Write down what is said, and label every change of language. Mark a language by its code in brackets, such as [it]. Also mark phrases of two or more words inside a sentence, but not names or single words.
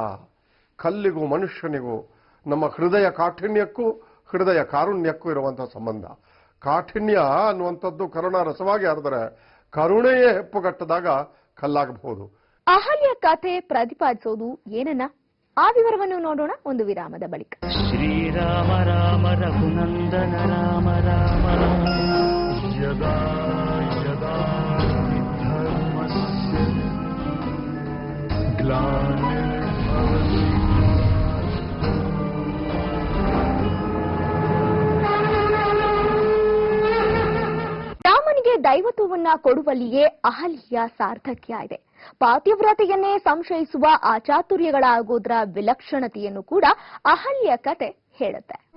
[kn] ಕಲ್ಲಿಗೂ ಮನುಷ್ಯನಿಗೂ ನಮ್ಮ ಹೃದಯ ಕಾಠಿಣ್ಯಕ್ಕೂ ಹೃದಯ ಕಾರುಣ್ಯಕ್ಕೂ ಇರುವಂತಹ ಸಂಬಂಧ. ಕಾಠಿಣ್ಯ ಅನ್ನುವಂಥದ್ದು ಕರುಣಾರಸವಾಗಿ ಹರಿದರೆ ಕರುಣೆಯೇ ಹೆಪ್ಪುಗಟ್ಟದಾಗ ಕಲ್ಲಾಗಬಹುದು. ಅಹಲ್ಯ ಕಥೆ ಪ್ರತಿಪಾದಿಸೋದು ಏನನ್ನ? ಆ ವಿವರವನ್ನು ನೋಡೋಣ ಒಂದು ವಿರಾಮದ ಬಳಿಕ. [sa] ಶ್ರೀರಾಮ ರಾಮ ರಘುನಂದನ ರಾಮ ರಾಮ ಯದಾ ಯದಾ ಧರ್ಮಸ್ಯ ಗ್ಲಾನಿರ್ಭವತಿ [kn] ರಾಮನಿಗೆ ದೈವತ್ವವನ್ನ ಕೊಡುವಲ್ಲಿಯೇ ಅಹಲ್ಯ ಸಾರ್ಥಕ್ಯ ಇದೆ. ಪಾತಿವ್ರತೆಯನ್ನೇ ಸಂಶಯಿಸುವ ಅಚಾತುರ್ಯಗಳಾಗೋದ್ರ ವಿಲಕ್ಷಣತೆಯನ್ನು ಕೂಡ ಅಹಲ್ಯ ಕತೆ ಹೇಳುತ್ತೆ.